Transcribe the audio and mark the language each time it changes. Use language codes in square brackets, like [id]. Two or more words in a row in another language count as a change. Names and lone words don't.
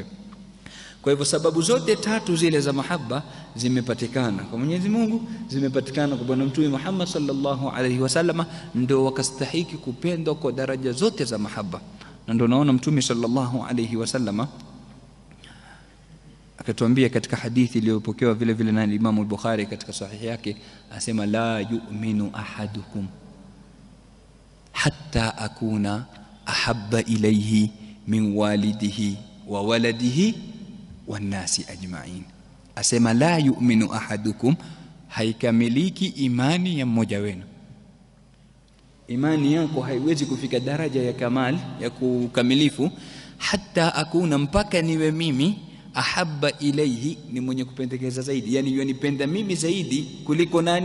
[sw] Kwa hivyo sababu zote tatu zile za mahaba zimepatikana kwa Mwenyezi Mungu, zimepatikana kwa bwana Mtume Muhammad [ar] صلى الله عليه وسلم, [sw] ndio wakastahiki kupendwa kwa daraja zote za mahaba. Na ndio naona Mtume [ar] صلى الله عليه وسلم [sw] akatuambia katika hadithi iliyopokewa vile vile na Imam al-Bukhari katika sahihi yake, asema [ar] لا يؤمن أحدكم حتى أكون أحب إليه من والده وولده والناس أجمعين. [sw] Asema [ar] لا يؤمن أحدكم, [sw] haikamiliki imani ya mmoja wenu. Imani yako haiwezi kufika daraja ya kamali ya kukamilifu, [ar] حتى أكون, [sw] mpaka niwe mimi [ar] أحب إليه, [sw] ni mwenye kupendekeza zaidi, yani yanipenda mimi zaidi kuliko nani?